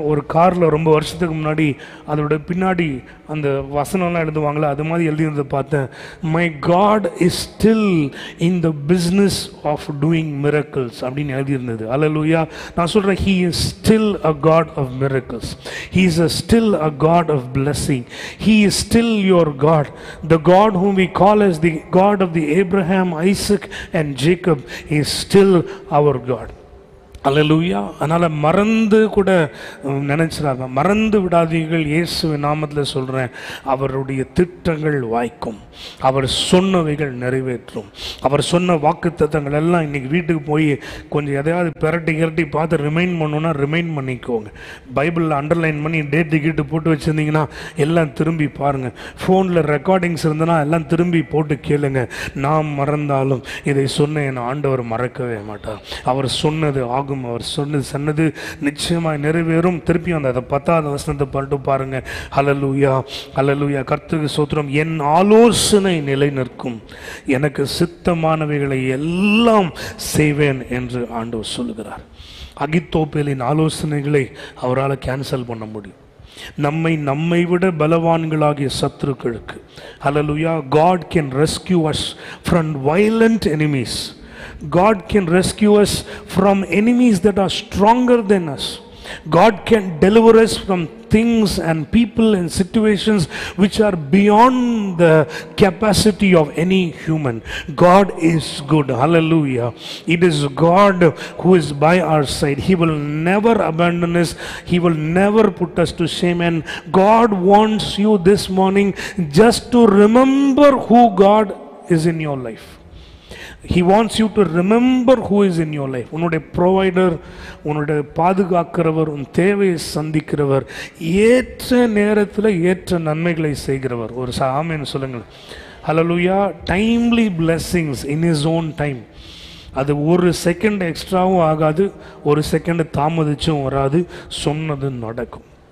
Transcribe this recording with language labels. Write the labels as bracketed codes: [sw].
[ta] ஒரு காரில் ரொம்ப வருஷத்துக்கு முன்னாடி அதோட பின்னாடி அந்த வசனம்லாம் எழுதுவாங்களே, அது மாதிரி எழுதியிருந்ததை பார்த்தேன். [en] my God is still in the business of doing miracles [ta] அப்படின்னு எழுதியிருந்தது. [en] அல்லேலூயா. [ta] நான் சொல்கிறேன், [en] He is still a God of miracles. He is still a God of blessing. He is still your God. The God whom we call as the God of the Abraham, Isaac and Jacob is still our God. [ta] அல்லேலூயா. அதனால் மறந்து கூட நினைச்சிடாங்க, மறந்து விடாதீர்கள். இயேசுவின் நாமத்தில் சொல்கிறேன், அவருடைய திட்டங்கள் வாய்க்கும், அவர் சொன்னவைகள் நிறைவேற்றும். அவர் சொன்ன வாக்குத்தத்தங்கள் எல்லாம் இன்னைக்கு வீட்டுக்கு போய் கொஞ்சம் எதையாவது பிரட்டி பார்த்து ரிமைண்ட் பண்ணணுன்னா ரிமைண்ட் பண்ணிக்கோங்க. பைபிளில் அண்டர்லைன் பண்ணி டேட்டு கீட்டு போட்டு வச்சுருந்தீங்கன்னா எல்லாம் திரும்பி பாருங்கள். ஃபோனில் ரெக்கார்டிங்ஸ் இருந்ததுன்னா எல்லாம் திரும்பி போட்டு கேளுங்க. நாம் மறந்தாலும் இதை சொன்ன என் ஆண்டவர் மறக்கவே மாட்டார். அவர் சொன்னது ஆகும், அவர் சொன்னது நிச்சயமாய் நிறைவேறும். திருப்பி அந்த 10வது வசனத்தை பாட்டு பாருங்க. ஹல்லேலூயா, ஹல்லேலூயா. கர்த்தருக்கு ஸ்தோத்திரம். என் ஆலோசனை நிலை நிற்கும், எனக்கு சித்தமானவைகளை எல்லாம் செய்வேன் என்று ஆண்டவர் சொல்லுகிறார். அகித்தோப்பேலின் ஆலோசனைகளை அவரால் கேன்சல் பண்ண முடியும். நம்மை விட பலவான்களாகிய சத்துருக்களுக்கு, [en] Hallelujah, God can rescue us from violent enemies. God can rescue us from enemies that are stronger than us. God can deliver us from things and people and situations which are beyond the capacity of any human. God is good. Hallelujah. It is God who is by our side. He will never abandon us. He will never put us to shame. And God wants you this morning just to remember who God is in your life. He wants you to remember who is in your life. [ta] உன்னுடைய provider, உன்னுடைய பாதுகாக்கிறவர், உன் தேவையை சந்திக்கிறவர், ஏற்ற நேரத்தில் ஏற்ற நன்மைகளை செய்கிறவர். ஒரு ஆமென் சொல்லுங்கள். [en] Hallelujah. Timely blessings in his own time. [ta] அது ஒரு செகண்ட் எக்ஸ்ட்ராவும் ஆகாது, ஒரு செகண்ட் தாமதிச்சும் வராது, சொன்னது நடக்கும்.